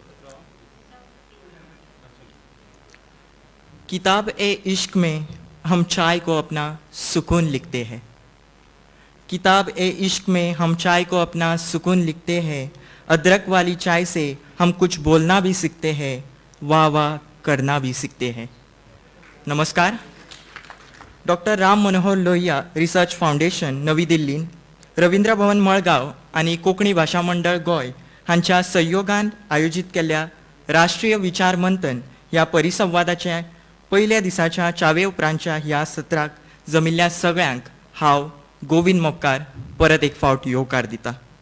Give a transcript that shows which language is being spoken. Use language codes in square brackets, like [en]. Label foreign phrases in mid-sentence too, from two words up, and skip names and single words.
[hi] किताब ए इश्क में हम चाय को अपना सुकून लिखते हैं। किताब ए इश्क में हम चाय को अपना सुकून लिखते हैं। अदरक वाली चाय से हम कुछ बोलना भी सीखते हैं, वाह वाह करना भी सीखते हैं। नमस्कार। [kok] डॉक्टर राम मनोहर लोहिया रिसर्च फाउंडेशन नवी दिल्लीन, रवींद्र भवन मळगांव आणि कोंकणी भाषा मंडळ गोंय हांच्या सहयोगान आयोजित केल्ल्या राष्ट्रीय विचार मंथन ह्या परिसंवादाच्या पयल्या दिसाच्या चावे उपरांतच्या ह्या सत्राक जमिल्ल्या सगळ्यांक हांव गोविंद मोपकार परत एक फावट येवकार दिता।